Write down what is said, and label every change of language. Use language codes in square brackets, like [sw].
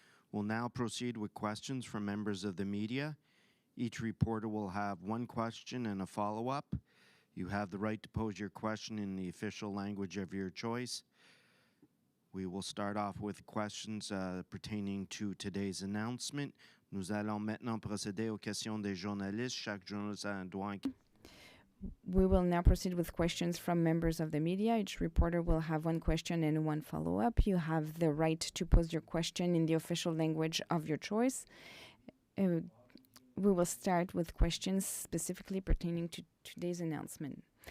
[en] We'll now proceed with questions from members of the media. Each reporter will have one question and a follow-up. You have the right to pose your question in the official language of your choice. We will start off with questions pertaining to today's announcement. [fr] Nous allons maintenant procéder aux questions des journalistes. Chaque journaliste a un droit. [en] We will now proceed with questions from members of the media. Each reporter will have one question and one follow-up. You have the right to pose your question in the official language of your choice. we will start with questions specifically pertaining to today's announcement.